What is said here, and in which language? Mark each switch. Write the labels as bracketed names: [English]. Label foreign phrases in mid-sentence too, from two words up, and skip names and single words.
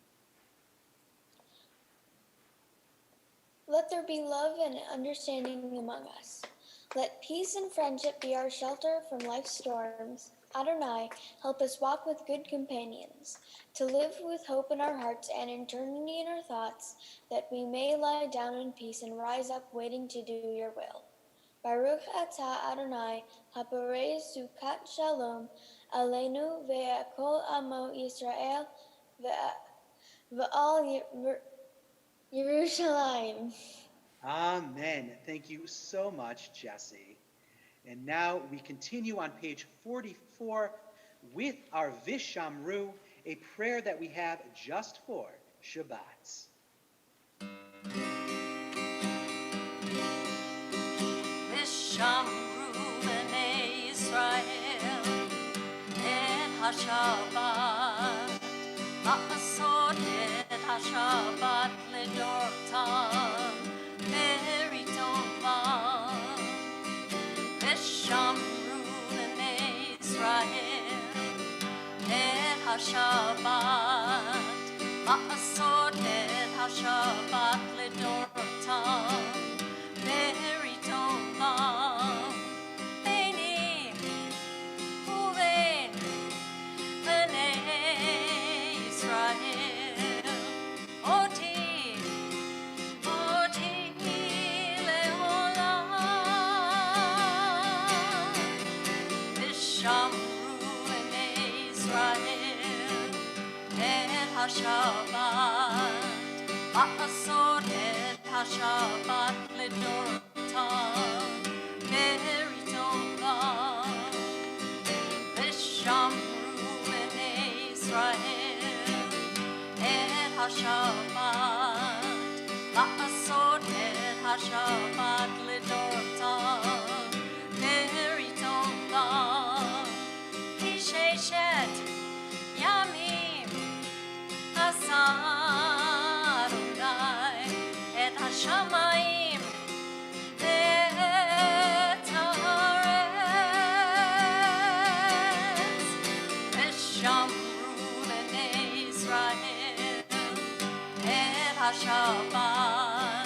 [English] Let there be love and understanding among us. Let peace and friendship be our shelter from life's storms. Adonai, help us walk with good companions, to live with hope in our hearts and eternity in our thoughts, that we may lie down in peace and rise up waiting to do your will. [Hebrew] ברוך אתה אדוני הפורש סוכת שלום, עלינו ועל כל עמו ישראל ועל ירושלים. [English] Amen. Thank you so much, Jesse. And now we continue on page 44 with our Vishamru, a prayer that we have just for Shabbat. [Hebrew] ושמרו בני ישראל את השבת לעשות את השבת לדורותם ברית עולם ושמרו בני ישראל את השבת לעשות את השבת לדורותם ברית עולם ביני ובין בני ישראל אות לעולם ושמרו בני ישראל את השבת לעשות את השבת לדורותם ברית עולם ושמרו בני ישראל את השבת לעשות את השבת לדורותם ברית עולם כי ששת ימים עשה אדוני את השמים את הארץ ושמרו בני ישראל את השבת